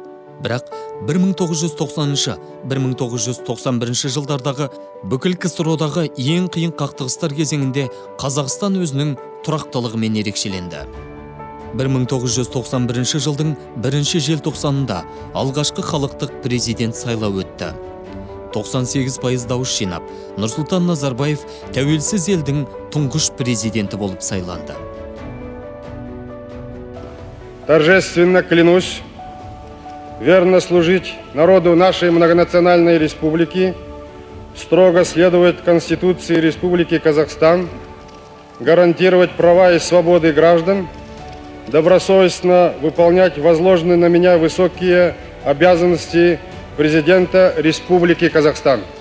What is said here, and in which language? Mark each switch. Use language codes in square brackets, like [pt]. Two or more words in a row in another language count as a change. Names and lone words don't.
[kk] Бірақ 1990-1991 жылдардағы бүкіл КСРОдағы ең қиын қақтығыстар кезеңінде Қазақстан өзінің тұрақтылығымен ерекшеленді. 1991 жылдың 1 желтоқсанында алғашқы халықтық президент сайлауы өтті. 98% дауыс жинап, Нұрсұлтан Назарбаев тәуелсіз елдің тұңғыш президенті болып сайланды. [ru] Торжественно клянусь верно служить народу нашей многонациональной республики, строго следовать Конституции Республики Казахстан, гарантировать права и свободы граждан, добросовестно выполнять возложенные на меня высокие обязанности президента Республики Казахстан.